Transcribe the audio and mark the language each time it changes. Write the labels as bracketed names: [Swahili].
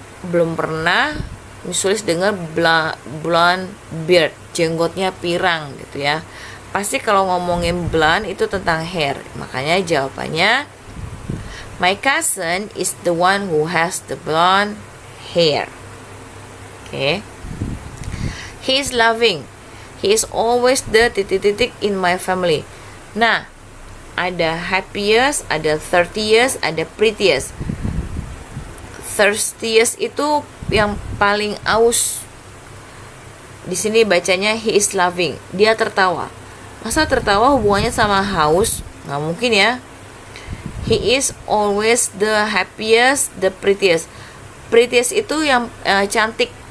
[Indonesian] Belum pernah ditulis dengar blonde beard, jenggotnya pirang gitu ya. Pasti kalau ngomongin blonde itu tentang hair. Makanya jawabannya [English] my cousin is the one who has the blonde hair. Okay. He is loving. He is always the titik-titik in my family. [Indonesian] Nah, ada happiest, ada thirstiest, ada prettiest. Thirstiest itu yang paling aus. Di sini bacanya [English] he is loving. [Indonesian] Dia tertawa. Masa tertawa hubungannya sama haus? Nggak mungkin ya. [English] He is always the happiest, the prettiest. [Indonesian] Prettiest itu yang cantik.